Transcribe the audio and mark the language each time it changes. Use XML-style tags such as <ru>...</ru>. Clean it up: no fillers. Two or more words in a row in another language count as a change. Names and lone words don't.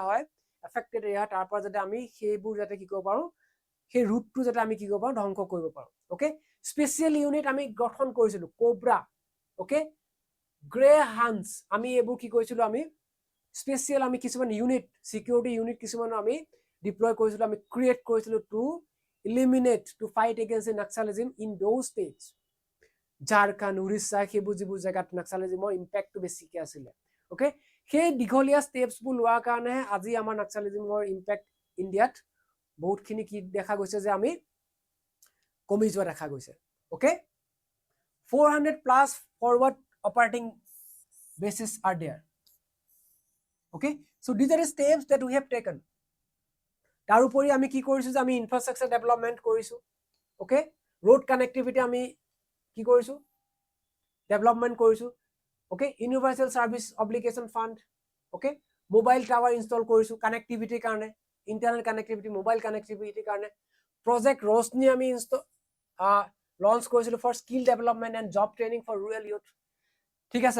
<as>হয়</as> <en>affected area</en> <as>তাৰ পৰা যাতে আমি সেইবোৰ যাতে কি কৰিব পাৰোঁ সেই ৰুটটো যাতে আমি কি কৰিব পাৰোঁ ধ্বংস কৰিব পাৰোঁ ওকে</as> <en>special unit</en> <as>আমি গঠন কৰিছিলো কোব্ৰা ওকে গ্ৰে হান্স আমি এইবোৰ কি কৰিছিলো আমি স্পেচিয়েল আমি কিছুমান</as> <en>unit security unit</en> <as>কিছুমান আমি ডিপ্লয় কৰিছিলো আমি ক্ৰিয়েট কৰিছিলো</as> <en>to eliminate to fight against the naxalism in those states</en> <as>ঝাৰখণ্ড উৰিষ্যা সেইবোৰ যিবোৰ জেগাত নাক্সালিজিমৰ ইম্পেক্টটো বেছিকৈ আছিলে ওকে সেই দীঘলীয়া ষ্টেপছবোৰ লোৱাৰ কাৰণেহে আজি আমাৰ নাক্সালিজিমৰ ইম্পেক্ট ইণ্ডিয়াত বহুতখিনি কি দেখা গৈছে যে আমি কমি যোৱা দেখা গৈছে ওকে</as> <en>400+ forward operating bases are there okay so these are the steps that we have taken</en> <as>তাৰ উপৰি আমি কি কৰিছো যে আমি</as> <en>infrastructure development</en> <as>কৰিছো ওকে</as> <en>road connectivity</en> <as>আমি কি কৰিছো ডেভেলপমেণ্ট কৰিছো ওকে ইউনিভাৰ্চেল সাৰ্ভিস অব্লিগেশন ফাণ্ড ওকে</as> <en>mobile tower install</en> <as>কৰিছো কানেক্টিভিটিৰ কাৰণে</as> <en>internet connectivity mobile</en> <as>কানেক্টিভিটিৰ কাৰণে প্ৰজেক্ট ৰশনি আমি লঞ্চ কৰিছিলো</as> <en>for skill development and job training for rural youth</en> <as>ঠিক আছে</as>